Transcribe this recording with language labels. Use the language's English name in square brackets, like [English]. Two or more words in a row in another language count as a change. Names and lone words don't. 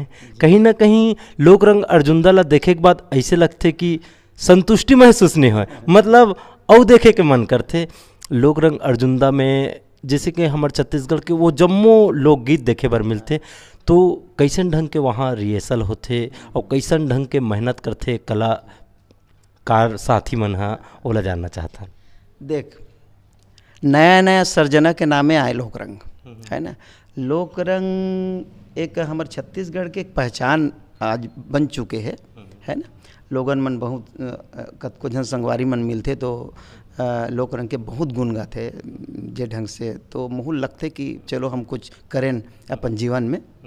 [Chhattisgarhi] कहीं ना कहीं लोक रंग अर्जुंदा ला देखे के बाद ऐसे लगते कि संतुष्टि महसूस नहीं हो, मतलब और देखे के मन करते। लोक रंग अर्जुंदा में जैसे कि हमारे छत्तीसगढ़ के वो जम्मो लोकगीत देखे बर मिलते, तो कैसन ढंग के वहाँ रिहर्सल होते और कैसन ढंग के मेहनत करते कलाकार साथी मन हा, ओला जानना चाहता। देख, नया नया सर्जना के नामे आए लोक रंग, है ना। लोक रंग एक हमारे छत्तीसगढ़ के एक पहचान आज बन चुके हैं, है ना। लोगन मन बहुत कतको जन संगवारी मन मिलते तो लोक रंग के बहुत गुण गाते जे ढंग से, तो मुँह लगते कि चलो हम कुछ करें अपन जीवन में।